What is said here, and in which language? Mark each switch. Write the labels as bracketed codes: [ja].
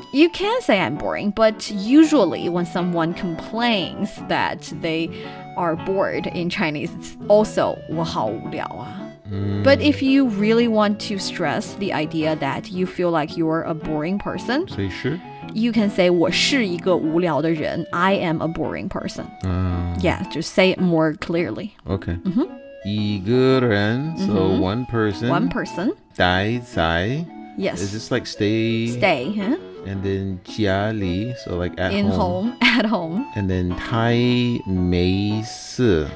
[en] You can say I'm boring, but usually when someone complains that they are bored in Chinese, it's also [zh] 我好无聊啊. [en] But if you really want to stress the idea that you feel like you're a boring person, so you sure? You can say [zh] 我是一个无聊的人. [en] I am a boring person. Yeah, just say it more clearly. Okay. 一个人, so one person. One person. [zh] 待在. [en] Yes. Is this like stay? Stay, huh? And then 家里, so like at In home. At home. And then [zh] 太没事.